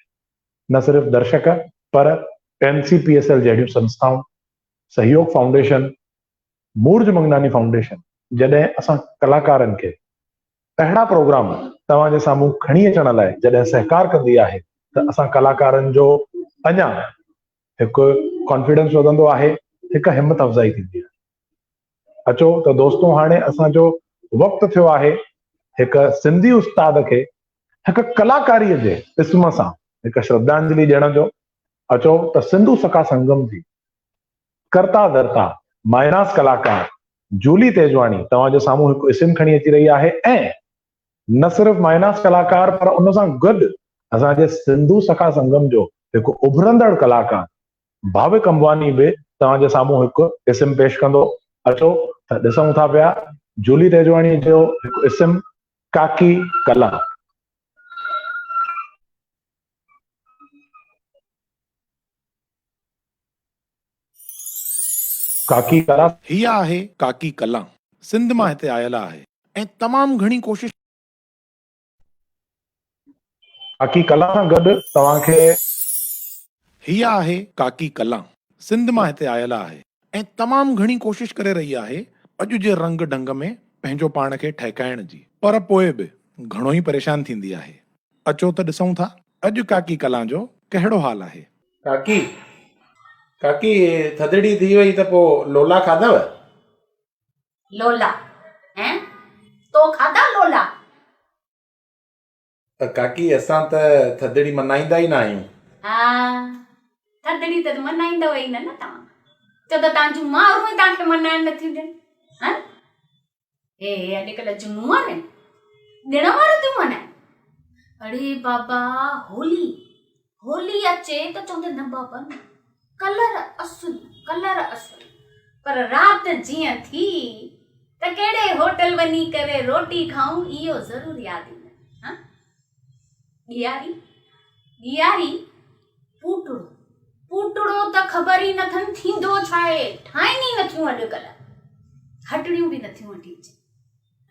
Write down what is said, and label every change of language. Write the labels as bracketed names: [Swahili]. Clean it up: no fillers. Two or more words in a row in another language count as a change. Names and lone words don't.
[Sindhi] न सिर्फ़ु दर्शक, पर NCPSL जहिड़ियूं संस्थाऊं, सहयोग फाउंडेशन, मूर्ज मंगनानी फाउंडेशन, जॾहिं असां कलाकारनि खे अहिड़ा प्रोग्राम तव्हांजे साम्हूं खणी अचण लाइ जॾहिं सहकार कंदी आहे, त असां कलाकारनि जो अञा हिकु कॉन्फिडेंस वधंदो आहे, हिकु हिमत अफ़ज़ाई थींदी आहे। अचो त दोस्तों, हाणे असांजो वक़्तु थियो आहे हिकु सिंधी उस्ताद खे हिकु कलाकारीअ जे इस्म सां हिकु श्रद्धांजलि ॾियण जो। अचो त सिंधु सखा संगम जी कर्ता धर्ता माइनास कलाकार जूली तेजवाणी तव्हांजे साम्हूं हिकु इस्म खणी अची रही आहे, ऐं न सिर्फ़ु माइनास कलाकार, पर उन सां गॾु असांजे सिंधु सखा संगम जो हिकु उभरंदड़ कलाकार भाविक अंबानी बि तव्हांजे साम्हूं हिकु इस्म पेश कंदो। अचो त ॾिसूं था पिया जूली तेजवाणी जो हिकु इस्म, काकी कला। काकी कला ही आहे काकी कला, सिंध मां हिते आयल आहे ऐं तमामु घणी कोशिश। काकी कला सां गॾु तव्हांखे ही आहे काकी कला, सिंध मां हिते आयल आहे ऐं तमामु घणी कोशिश करे रही आहे अॼु जे रंग ढंग में पंहिंजो पाण खे ठहिकाइण जी, पर पोइ बि घणो ई परेशान थींदी आहे। अचो त ॾिसूं था अॼु काकी कला जो कहिड़ो हाल आहे। काकी काकी थधिड़ी थी वई त पोइ लोला खाधव? लोला हैं? तो खाधा लोला? काकी असां त थदड़ी मल्हाईंदा ई न आहियूं। हा थदड़ी त मल्हाईंदव ई न तव्हां छो त तव्हांजूं माण्हू ई तव्हांखे मल्हाइण नथियूं ॾियनि। हा हे अॼुकल्ह जूं नूंहं आहिनि ॾिण वार थियूं मल्हाइनि। अड़े बाबा होली होली अचे त चवंदे न बाबा न कलर असुल पर राति जीअं थी त कहिड़े होटल वञी करे रोटी खाऊं इहो ज़रूर यादि ईंदो। हा ॾियारी पूटड़ो त ख़बर ई नथनि थींदो छा आहे ठाहिनि ई नथियूं अॼुकल्ह हटड़ियूं बि नथियूं वठी अचनि।